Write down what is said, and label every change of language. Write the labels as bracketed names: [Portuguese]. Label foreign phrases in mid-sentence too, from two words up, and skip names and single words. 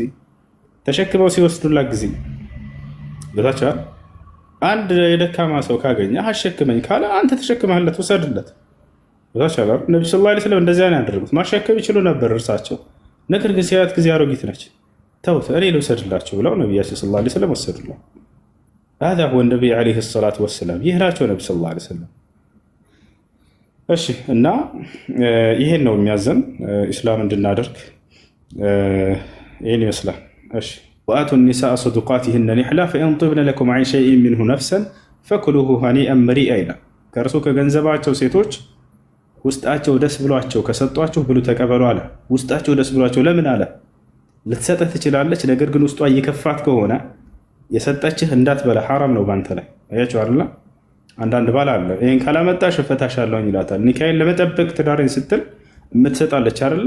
[Amharic] ተሸክመው ሲወስዱላት ጊዜ በታቻል አንድ የደካማ ሰው ካገኘ አሸክመኝ ካለ አንተ ተሸክመህለት ውሰድለት። በታቻል ነቢ [Arabic] صلى الله عليه وسلم [Amharic] እንደዚያ ነው ያደረጉት። ማሸከም ይችሉ ነበር እርሳቸው፣ ነገር ግን ሲያት ጊዜ አሮጊት ነች፣ ተውት እኔ ልውሰድላቸው ብለው ነቢያችን [Arabic] صلى الله عليه وسلم [Amharic] ወሰዱላት። [Arabic] هذا هو النبي عليه الصلاة والسلام። [Amharic] ይህ ናቸው ነቢ [Arabic] صلى الله عليه وسلم። [Amharic] እሺ እና ይሄን ነው የሚያዘን ኢስላም እንድናደርግ ይሄን ይመስላል። እሺ ወአቱ [Arabic] النساء صدقاتهن نحلة فإن طبن لكم عن شيء منه نفسا فكلوه هنيئا مريئا [Amharic] ይላል። ከእርሱ ከገንዘባቸው ሴቶች ውስጣቸው ደስ ብሏቸው ከሰጧችሁ ብሉ ተቀበሉ አለ። ውስጣቸው ደስ ብሏቸው ለምን አለ? ልትሰጥህ ትችላለች፣ ነገር ግን ውስጧ እየከፋት ከሆነ የሰጠችህ እንዳትበላ ሐራም ነው ባንተ ላይ። አያችሁ አይደል? አንዳንድ ባል አለ ይሄን ካላመጣሽ እፈታሻለሁ ይላታል። ኒካይን ለመጠበቅ ትዳሬን ስትል የምትሰጣለች አይደለ?